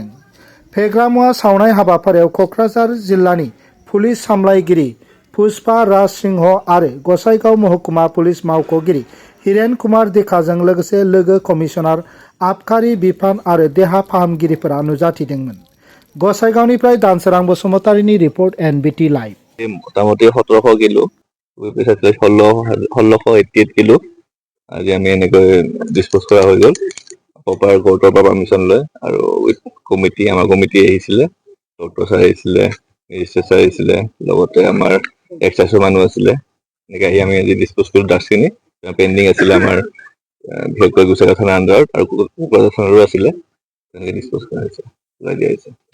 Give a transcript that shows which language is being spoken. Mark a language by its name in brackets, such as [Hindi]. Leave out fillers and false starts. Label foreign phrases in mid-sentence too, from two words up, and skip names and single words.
[Bodo] फेग्रा मुवा सावनाय हाबाफारियाव कक्राझार जिल्लानि पुलिस सामलायगिरि पुष्पा राज सिंह आरो गसाइगाव महकुमा पुलिस मावख'गिरि हिरेन कुमार दिखाजों लोगोसे लोगो कमिसनार आबखारि बिफान आरो देहा फाहामगिरिफोरा नुजाथिदोंमोन। गसाइगावनिफ्राय दानसोरां बसुमतारीनि रिपर्ट NBT लाइभ। [Assamese] মোটামুটি 1700 কিলো পিছতে 1688 কিলো আজি আমি এনেকৈ ডিসপোজ কৰা হৈ গ'ল [English] proper court [Assamese] পৰা পাৰ্মিশ্যন লৈ আৰু [English] with committee [Assamese] আমাৰ কমিটি আহিছিলে [English] doctor sir [Assamese] আহিছিলে [English] magistrate sir [Assamese] আহিছিলে লগতে আমাৰ এক্সাইজৰ মানুহ আছিলে এনেকৈ আহি আমি আজি ডিসপোজ কৰিলোঁ ড্ৰাগছখিনি পেণ্ডিং আছিলে আমাৰ বিশেষকৈ গোচৰা থানাৰ আণ্ডাৰত আৰু কোকৰাঝাৰ থানাৰো আছিলে তেনেকৈ ডিসপোজ কৰা হৈছে ওলাই দিয়া হৈছে